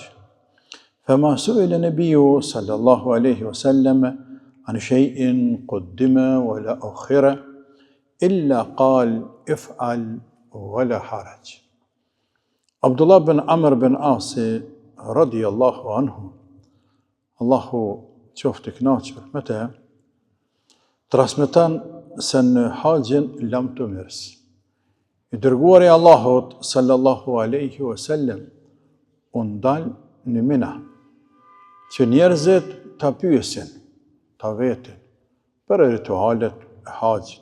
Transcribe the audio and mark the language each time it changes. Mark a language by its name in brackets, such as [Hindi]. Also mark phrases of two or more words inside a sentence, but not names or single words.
[Arabic] فما سئل النبي صلى الله عليه وسلم عن شيء قدم ولا أخر إلا قال: افعل ولا حرج. [Albanian] Abdullah bin Amr bin Asi [Arabic] رضي الله عنه, [Albanian] Allahu qoftë i kënaqur me të, transmeton se në haxhin Lam të Mirës, i dërguari i Allahut [Arabic] صلى الله عليه وسلم [Albanian] u ndal në Mina, që njerëzit ta pyesin, ta vetin, për ritualet e haxhit.